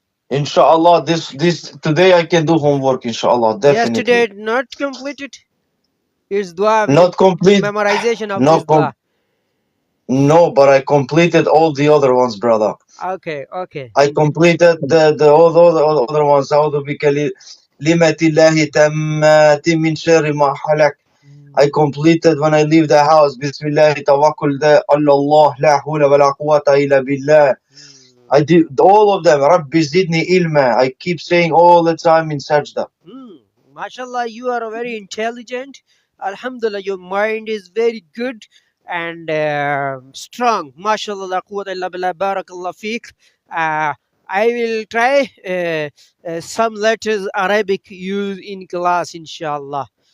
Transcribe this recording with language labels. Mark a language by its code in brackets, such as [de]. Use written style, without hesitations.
[en] Inshallah, this today I can do homework. Inshallah, definitely. Yesterday not completed. It's dua. Not complete. Memorization of No, this dua. no, but I completed all the other ones, brother. Okay. I completed all the other ones. [ar] أعوذ بكلمات الله تامات من شر ما خلق. [en] I completed when I leave the house. [ar] Bismillah tawakkul على الله لا حول ولا قوة إلا بالله. [en] I did all of them. [ar] Rabbi zidni ilma. [en] I keep saying all the time in sajda. MashaAllah, you are very intelligent. Alhamdulillah, your mind is very good and strong. MashaAllah, [ar] la quwwata illa billah, barakallah feek. [en] I will try some letters Arabic use in class, inshallah.